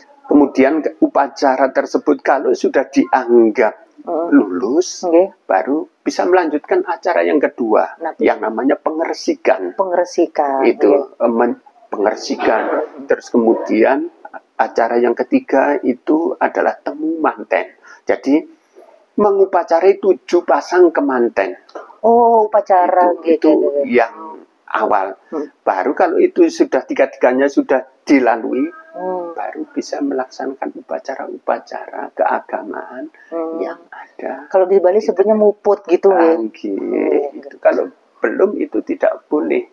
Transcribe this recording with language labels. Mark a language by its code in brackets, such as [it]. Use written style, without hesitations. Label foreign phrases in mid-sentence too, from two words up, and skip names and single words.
[id] kemudian upacara tersebut kalau sudah dianggap lulus, baru bisa melanjutkan acara yang kedua, yang namanya pengersikan. Itu pengersikan. Terus kemudian acara yang ketiga itu adalah temu manten. Jadi mengupacarai 7 pasang kemanten. Oh, upacara itu yang awal. Baru kalau itu sudah tiga-tiganya sudah dilalui, baru bisa melaksanakan upacara-upacara keagamaan yang ada. Kalau di Bali sebutnya muput gitu gitu. Kalau belum itu tidak boleh.